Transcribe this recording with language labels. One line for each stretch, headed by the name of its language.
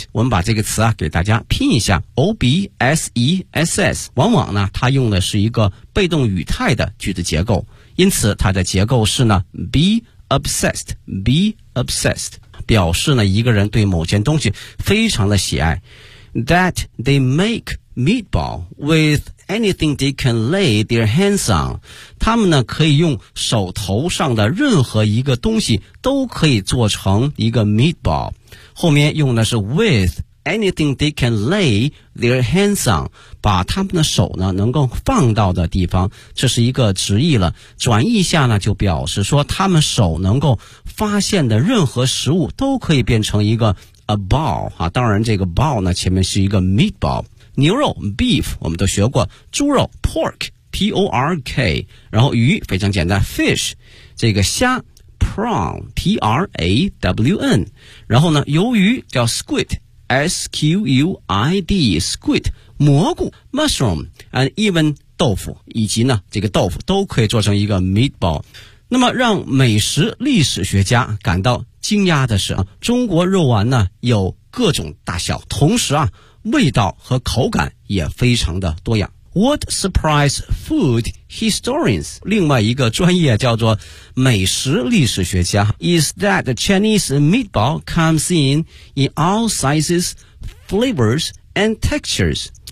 Chinese: 我们把这个词啊给大家拼一下 obsess. 往往呢它用的是一个被动语态的句子结构，因此它的结构是呢 be obsessed. 表示呢一个人对某件东西非常的喜爱。
English: That they make meatball with anything they can lay their hands on.
Chinese: 他们呢可以用手头上的任何一个东西都可以做成一个 meatball. 后面用的是
English: with anything they can lay their hands on.
Chinese: 把他们的手呢能够放到的地方，这是一个直译了。转译下呢就表示说他们手能够发现的任何食物都可以变成一个a ball、啊、当然这个 ball 呢前面是一个 meatball。牛肉 beef 我们都学过，猪肉 pork p-o-r-k， 然后鱼非常简单 fish， 这个虾 prawn p-r-a-w-n， 然后呢鱿鱼叫 squid s-q-u-i-d squid， 蘑菇 mushroom
English: and even
Chinese: 豆腐，以及呢这个豆腐都可以做成一个 meatball。那么让美食历史学家感到惊讶的是，中国肉丸呢有各种大小，同时啊味道和口感也非常的多样。
English: What surprised food historians?
Chinese: 另外一个专业叫做美食历史学家
English: is that the Chinese meatball comes in all sizes, flavors, and textures.